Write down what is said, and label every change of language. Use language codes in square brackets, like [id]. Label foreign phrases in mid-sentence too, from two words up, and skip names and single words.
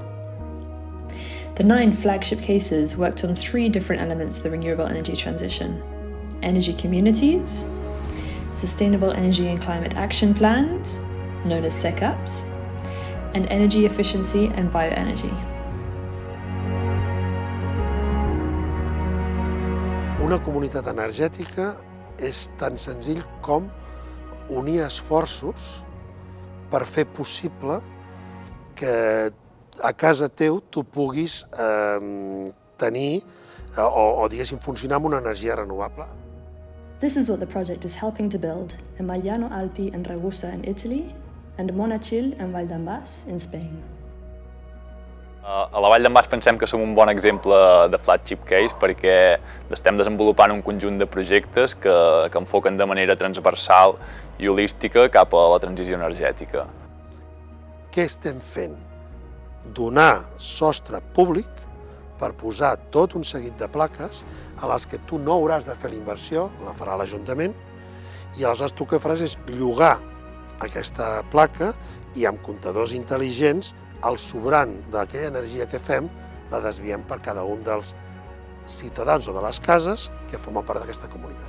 [en] The 9 flagship cases worked on 3 different elements of the renewable energy transition: energy communities, sustainable energy and climate action plans, known as SECAPs, and energy efficiency and bioenergy. [ca] Una comunitat energètica és tan senzill com unir esforços per fer possible que a casa teu tu puguis tenir o diguéssim, funcionar amb una energia renovable. [en] This is what the project is helping to build in Magliano Alpi and Ragusa in Italy and Monachil and Val d'en-Bas in Spain. [ca] A la Vall d'en Bas pensem que som un bon exemple de [en] flagship case [ca] perquè estem desenvolupant un conjunt de projectes que enfoquen de manera transversal i holística cap a la transició energètica. Què estem fent? Donar sostre públic per posar tot un seguit de plaques a les que tu no hauràs de fer la inversió, la farà l'Ajuntament, i aleshores tu que faràs és llogar aquesta placa i amb comptadors intel·ligents el sobrant d'aquella energia que fem la desviem per cada un dels ciutadans o de les cases que formen part d'aquesta comunitat.